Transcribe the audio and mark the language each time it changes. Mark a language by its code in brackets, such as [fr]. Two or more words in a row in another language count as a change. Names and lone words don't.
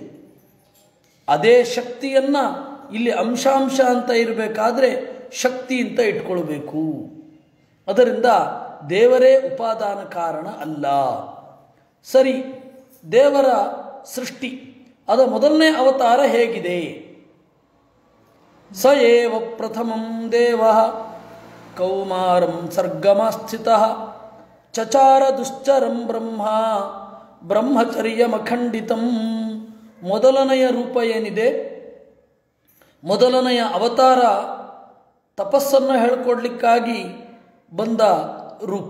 [kn] ಅದೇ ಶಕ್ತಿಯನ್ನು ಇಲ್ಲಿ ಅಂಶಾಂಶ ಅಂತ ಇರಬೇಕಾದ್ರೆ ಶಕ್ತಿ ಅಂತ ಇಟ್ಕೊಳ್ಬೇಕು. ಅದರಿಂದ ದೇವರೇ ಉಪಾದಾನ ಕಾರಣ ಅಲ್ಲ. ಸರಿ, ದೇವರ ಸೃಷ್ಟಿ ಅದ ಮೊದಲನೇ ಅವತಾರ ಹೇಗಿದೆ? [sa] ಸ ಏವ ಪ್ರಥಮಂ ದೇವ ಕೌಮಾರಂ ಸರ್ಗಮಾಸ್ಥಿತಃ ಚಚಾರ ದುಶ್ಚರಂ ಬ್ರಹ್ಮ ಬ್ರಹ್ಮಚರ್ಯಮಖಂಡಿತಂ. [kn] ಮೊದಲನೆಯ ರೂಪ ಏನಿದೆ, ಮೊದಲನೆಯ ಅವತಾರ ತಪಸ್ಸನ್ನು ಹೇಳಿಕೊಡ್ಲಿಕ್ಕಾಗಿ ಬಂದ ರೂಪ.